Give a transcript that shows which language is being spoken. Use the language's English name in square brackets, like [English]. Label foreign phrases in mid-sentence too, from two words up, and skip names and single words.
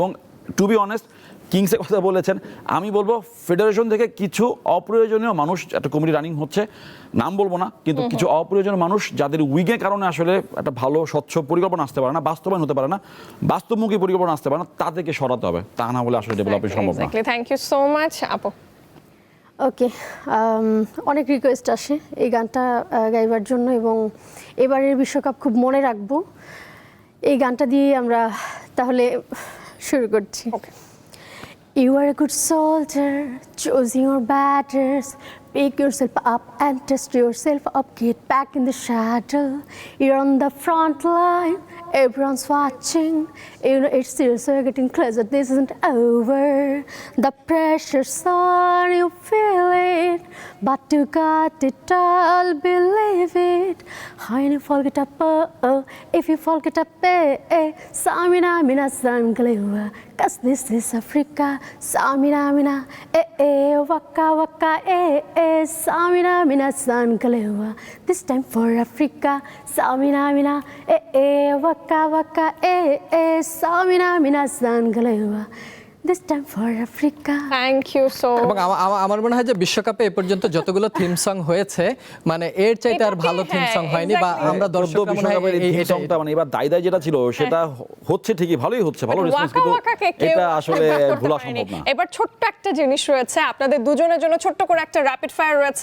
[Bangla] এবং [English] to be honest, [Bangla] কিংসের কথা বলেছেন, আমি বলবো ফেডারেশন থেকে কিছু অপ্রয়োজনীয় মানুষ, একটা [English] committee running [Bangla] হচ্ছে, নাম বলবো না, কিন্তু কিছু অপ্রয়োজনীয় মানুষ যাদের উইকের কারণে আসলে একটা ভালো স্বচ্ছ পরিকল্পনা আসতে পারে না, বাস্তবায়ন হতে পারে না, বাস্তবমুখী পরিকল্পনা আসতে পারে না, তাদেরকে সরাতে হবে, তা না হলে আসলে ডেভেলপমেন্ট সম্ভব না। [English] thank you so much আপু। [Bangla] ওকে, অনেক রিকোয়েস্ট আসে এই গানটা গাইবার জন্য, এবং এবারের বিশ্বকাপ খুব মনে রাখবো। এই গানটা দিয়ে আমরা তাহলে শুরু করছি। [English] You are a good soldier, choosing your battles. Pick yourself up and test yourself up. Get back in the saddle. You're on the front line. Everyone's watching. You know it's serious, so you're getting closer. This isn't over. The pressure's on, you feel it. But you got it all, believe it. When you fall, get up, oh. If you fall, get up, eh. Samina, mina, sangalewa. Cause this is Africa. Samina, mina, eh. Waka, waka, eh. Samina, mina, sangalewa. This time for Africa. Samina, mina, eh. Waka, waka, eh. Samina, mina, sangalewa. This time for Africa. thank you so. [Bangla] এবং আমার মনে হয় যে বিশ্বকাপে এ পর্যন্ত যতগুলো [English] theme song [Bangla] হয়েছে, মানে এর চাইতে আর ভালো [English] theme song [Bangla] হয়নি, বা আমরা দর্শকরা মনে হয় এই সংটা মানে এবার দায় যেটা ছিল সেটা হচ্ছে ঠিকই, ভালোই হচ্ছে, ভালো রেসপন্স, কিন্তু এটা আসলে ভোলা সম্ভব না। এবার ছোট্ট একটা জিনিস রয়েছে আপনাদের দুজনের জন্য, ছোট্ট করে একটা [English] rapid fire [Bangla] রয়েছে।